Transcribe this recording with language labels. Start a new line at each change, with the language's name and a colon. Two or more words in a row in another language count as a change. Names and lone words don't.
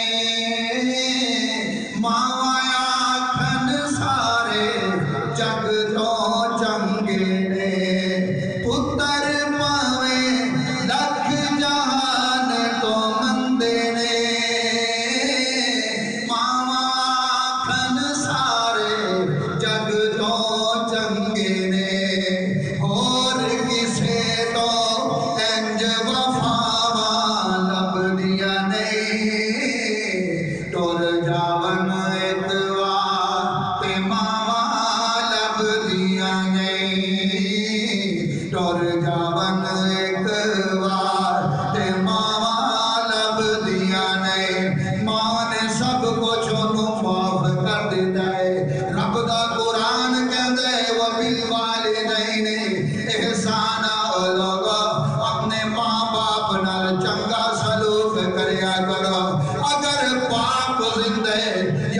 Punjabi: ماواں آکھن سارے جگ تو چنگے نے پتر پاویں لکھ جہان تو مندے نے ماواں آکھن سارے جگ تو چنگے نے اور کسے تو انج وفاواں لبدیاں نہیں ٹر جاون ایک وار تے ماواں لبدیاں نہیں ٹر جاون ایک وار تے ماواں لبدیاں نہیں ماں نے سب کچھ انہوں معاف کر دیتا ہے رب دا قرآن کہتا ہے
Arabic: وَبِالْوَالِدَيْنِ احسانا
Punjabi: لوگ اپنے ماں باپ نال چنگا سلوک کریا کرو اگر باپ زندہ ہے